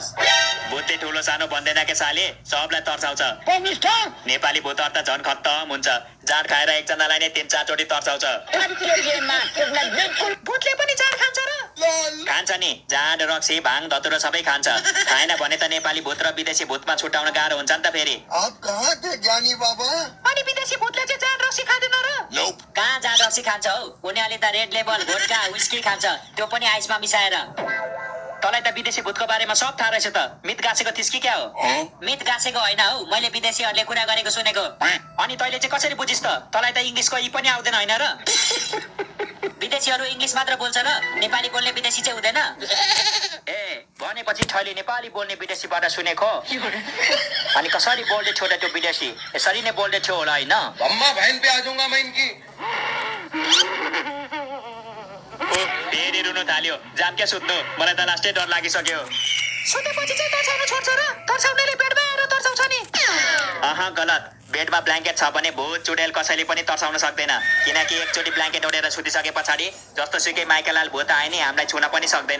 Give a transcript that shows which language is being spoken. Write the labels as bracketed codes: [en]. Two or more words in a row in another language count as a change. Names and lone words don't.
[ne] भूतले ठुलो सानो भन्दैन के साले, सबलाई तर्साउँछ। नेपाली भूतहरू त झन् खत्तम हुन्छ। जाँड खाएर एकजनालाई नै 3-4 चोटि तर्साउँछ। भूतले पनि जाँड खान्छ र? खान्छ नि, जाँड, रक्सी, भाङ, धतुरो सबै खान्छ। खाएन भने त नेपाली भूत र विदेशी भूतमा छुट्याउन गाह्रो हुन्छ नि त फेरि। [hi] आप कहाँ थे ज्ञानी बाबा? [ne] अनि विदेशी भूतले चाहिँ जाँड रक्सी खाँदैन र? कहाँ जाँड रक्सी खान्छ हौ? उनीहरूले त रेड लेबल, भोडका, विस्की खान्छ, त्यो पनि आइसमा मिसाएर। तँलाई त विदेशी भूतको बारेमा सब थाहा रहेछ त। मित गाँसेको थिस् कि क्या हो? मित गाँसेको होइन हौ, मैले विदेशीहरूले कुरा गरेको सुनेको। अनि तैँले चाहिँ कसरी बुझिस् त? तँलाई त इङ्ग्लिसको ई पनि आउँदैन होइन र? विदेशीहरू इङ्ग्लिस मात्र बोल्छ र? नेपाली बोल्ने विदेशी चाहिँ हुँदैन? ए भनेपछि थैले नेपाली बोल्ने विदेशीबाट सुनेको? अनि कसरी बोल्दै थियो त त्यो विदेशी? यसरी नै बोल्दै थियो होला होइन? [hi] अम्मा बहन पे आ जाऊंगा मैं इनकी। [ne] फेरि रुनु थाल्यो। जाम क्या सुत्नु, मलाई त लास्टै डर लागिसक्यो। सुतेपछि चाहिँ तर्साउनु छोड्छ र? तर्साउनेले बेडमा आएर तर्साउँछ नि। गलत। बेडमा ब्ल्याङ्केट छ भने भूत चुडेल कसैले पनि तर्साउन सक्दैन, किनकि एकचोटि ब्ल्याङ्केट ओढेर सुतिसके पछाडि जस्तो सुकै माइकेलाल भूत आए नि हामीलाई छुन पनि सक्दैन।